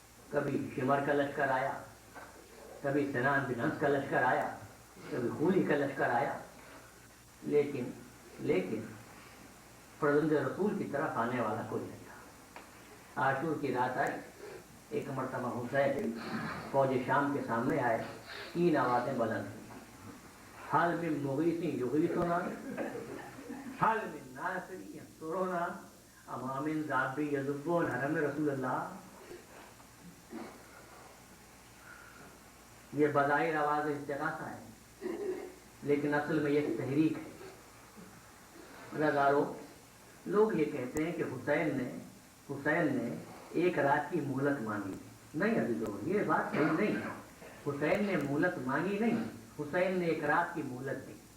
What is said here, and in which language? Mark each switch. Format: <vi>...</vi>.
<ur>کبھی شمر کا لشکر آیا, کبھی سنان بن ہنس کا لشکر آیا, کبھی خولی کا لشکر آیا, لیکن فرزند رسول کی طرف آنے والا کوئی نہیں تھا. عاشور کی رات آئی, ایک مرتبہ حسین فوج شام کے سامنے آئے, 3 آوازیں بلند ہوئی.</ur> <ar>حل من مغیث یغیثنا, حل من ناصر ینصرنا, اما من ذاب یذبون حرم رسول اللہ.</ar> <ur>یہ بظاہر آواز استغاثہ ہے, لیکن اصل میں یہ تحریک ہے. رضارو لوگ یہ کہتے ہیں کہ حسین نے ایک رات کی مہلت مانگی. نہیں عزیزو, یہ بات صحیح نہیں ہے. حسین نے مہلت مانگی نہیں, حسین نے ایک رات کی مہلت دی.</ur>